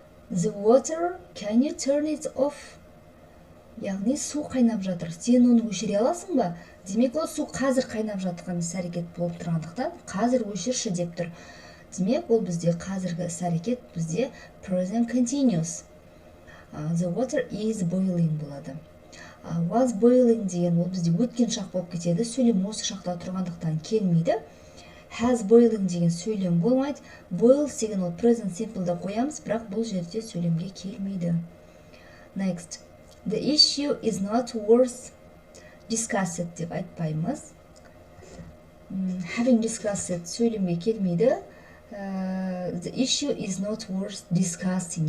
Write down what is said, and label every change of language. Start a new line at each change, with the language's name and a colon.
English: The water, can you turn it off?
Kazakh: Яғни су қайнап жатыр. Сен оны өшіре аласың ба? Демек, ол су қазір қайнап жатқан іс-әрекет болып тұрғандықтан, қазір өшірші деп тұр. Демек, ол бізде қазіргі іс-әрекет бізде present continuous.
English: The water is boiling
Kazakh: болады.
English: Was boiling
Kazakh: деген ол бізде өткен шақ болып кетеді. Сөйлем осы шақта тұрғандықтан келмейді.
English: Has boiling
Kazakh: деген сөйлем болмайды. Boils деген ол present simple'да қоямыз, бірақ бұл жерде сөйлемге келмейді.
English: Next. The issue is not worth discussed
Kazakh: деп айтпаймыз.
English: Having discussed
Kazakh: сөйлемге келмейді.
English: The issue is not worth discussing.